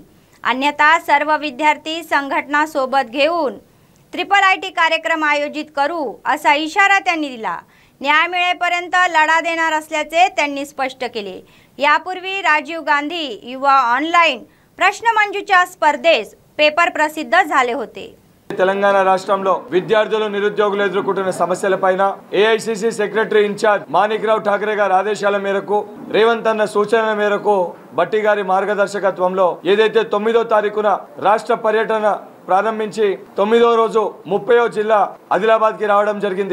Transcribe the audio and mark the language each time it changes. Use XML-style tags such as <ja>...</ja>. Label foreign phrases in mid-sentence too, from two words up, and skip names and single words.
<mr>अन्यथा सर्व विद्यार्थी संघटना सोबत घेऊन IIIT कार्यक्रम आयोजित करू असा इशारा त्यांनी दिला। न्याय मिळेपर्यंत लढा देणार असल्याचे त्यांनी स्पष्ट केले। यापूर्वी राजीव गांधी युवा ऑनलाइन प्रश्नमंजुषा स्पर्धेस पेपर प्रसिद्ध झाले होते।</mr> <te>తెలంగాణ రాష్ట్రంలో విద్యార్థులు నిరుద్యోగులు ఎదుర్కొంటున్న సమస్యలపైన ఏఐసిసి</te> <en>secretary in-charge</en> <te>మాణిక్రావు ఠాకరే గారి ఆదేశాల మేరకు రేవంత్ అన్న సూచనల మేరకు భట్టి గారి మార్గదర్శకత్వంలో ఏదైతే 9వ తారీఖున రాష్ట్ర పర్యటన ప్రారంభించి 9వ రోజు 30వ జిల్లా ఆదిలాబాద్ కి రావడం జరిగింది।</te>